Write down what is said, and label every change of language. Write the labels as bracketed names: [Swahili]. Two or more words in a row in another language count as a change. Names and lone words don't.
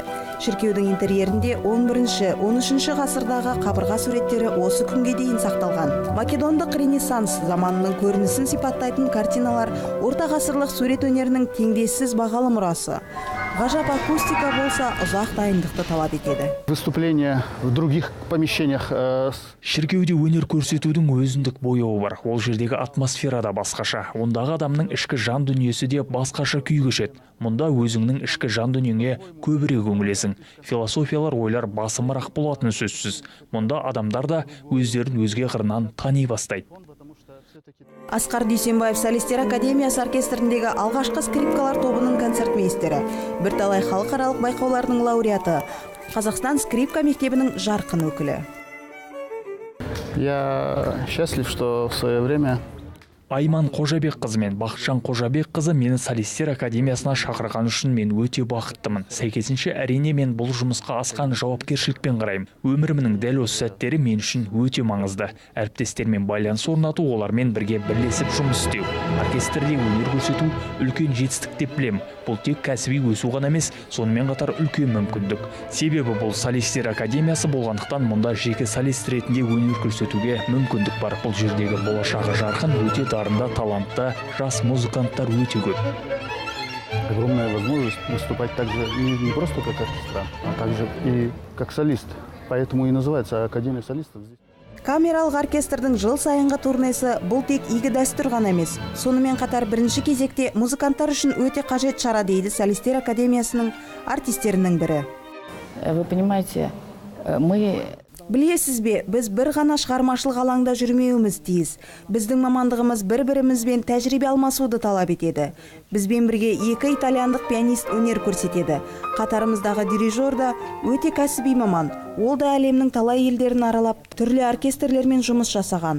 [Kazakh] Шіркеудің интерьерінде 11-13 ғасырдағы қабырға суреттері осы күнге дейін сақталған. Македондық ренессанс заманының көрінісін сипаттайтын картиналар орта ғасырлық сурет өнерінің теңдессіз бағалы мұрасы. Ғажап акустика болса ұзақ дайындықты талап етеді. [Russian] Выступления в других помещениях. [Kazakh] Шіркеуде өнер көрсетудің өзіндік бояуы бар. Ол жердегі атмосфера да басқаша. Ондағы адамның ішкі жан дүниесі де басқаша күй кешеді. Мұнда өзіңнің ішкі жан дүниеңе көбірек үңілесің. Философиялар ойлар басымырақ болатыны сөзсіз. Мұнда адамдар да өздерін өзге қырынан тани бастайды. Асқар Дүйсенбаев Солисттер академиясы оркестріндегі алғашқы скрипкалар тобының концертмейстері, бірталай халықаралық байқаулардың лауреаты, Қазақстан скрипка мектебінің жарқын өкілі. [Russian] Я счастлив, что в свое время [Kazakh] Айман Қожабек қызы мен Бақытжан Қожабек қызы мені Солисттер академиясына шақырған үшін мен өте бақыттымын. Сәйкесінше әрине мен бұл жұмысқа асқан жауапкершілікпен қараймын. Өмірімнің дәл осы сәттері мен үшін өте маңызды. Әріптестермен байланыс орнату, олармен бірге бірлесіп жұмыс істеу. Оркестрде өнер көрсету үлкен жетістік деп білемін. Бұл тек кәсіби өсу ғана емес, сонымен қатар үлкен мүмкіндік. Себебі бұл Солисттер академиясы болғандықтан мұнда жеке солист ретінде өнер көрсетуге мүмкіндік бар. Бұл жердегі болашағы жарқын, өте дарында, талантты жас музыканттар өте көп. [Russian] Огромная возможность выступать также не просто как оркестрант, а также и как солист. Поэтому и называется Академия солистов здесь. [Kazakh] Камералық оркестрдің жыл сайынғы турнесі бұл тек игі дәстүр ғана емес. Сонымен қатар бірінші кезекте музыканттар үшін өте қажет шара дейді Солисттер академиясының артистерінің бірі. [Russian] Вы понимаете, мы [Kazakh] Білесіз бе, біз бір ғана шығармашылық алаңда жүрмеуіміз тиіс. Біздің мамандығымыз бір-бірімізбен тәжірибе алмасуды талап етеді. Бізбен бірге 2 итальяндық пианист өнер көрсетеді. Қатарымыздағы дирижер да өте кәсіби маман. Ол да әлемнің талай елдерін аралап, түрлі оркестрлермен жұмыс жасаған.